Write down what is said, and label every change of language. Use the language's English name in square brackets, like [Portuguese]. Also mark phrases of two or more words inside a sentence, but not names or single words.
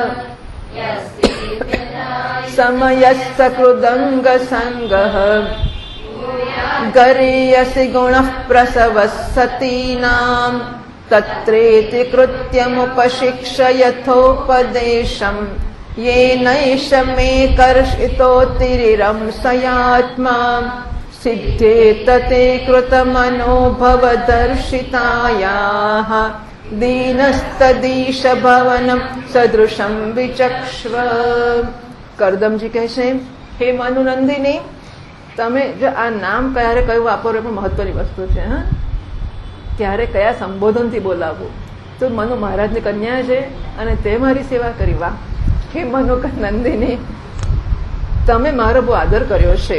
[Sanskrit] समयस्सकृदंग संगः गरीयसि गुणः प्रसवः सतीनाम तत्रेति कृत्यमुपशिक्षयथोपदेशम येनैष मे कर्षितोतिरिरंसयात्मा सिद्धेत ते कृतमनो भवदर्शितायाः दीनस्तदीश भवनं सदृशं विचक्ष्व. [Gujarati] કરદમજી કહે છે, હે મનુનંદિની, તમે જો આ નામ ક્યારે કયું વાપરો એ પણ મહત્વની વસ્તુ છે. હા, ત્યારે કયા સંબોધનથી બોલાવવું. તો મનુ મહારાજની કન્યા છે અને તે મારી સેવા કરી. વાહ. હે મનુ નંદિની, તમે મારો બહુ આદર કર્યો છે.